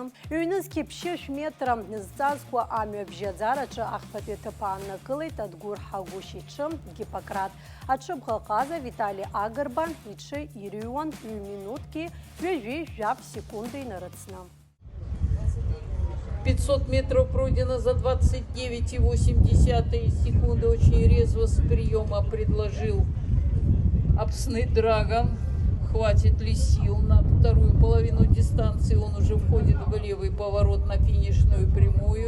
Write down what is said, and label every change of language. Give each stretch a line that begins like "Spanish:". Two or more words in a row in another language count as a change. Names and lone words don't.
Abkhazian: Ҩнызқьи ԥшьышә метра зҵазкуа амҩа бжьаӡараҿы ахԥатәи аҭыԥ ааннакылеит Адгәыр Ҳагәышь иҽы Гиппократ. Аҽыбӷаҟаза Витали Агрба иҽы ирыҩуан ҩ-минуҭки ҩажәижәжәаб секундеи нарыцны.
Russian: 500 метров пройдено за 29,8 секунды. Очень резво с приема предложил Апсны Драгон. Хватит ли сил на вторую половину дистанции? Он уже входит в левый поворот на финишную прямую.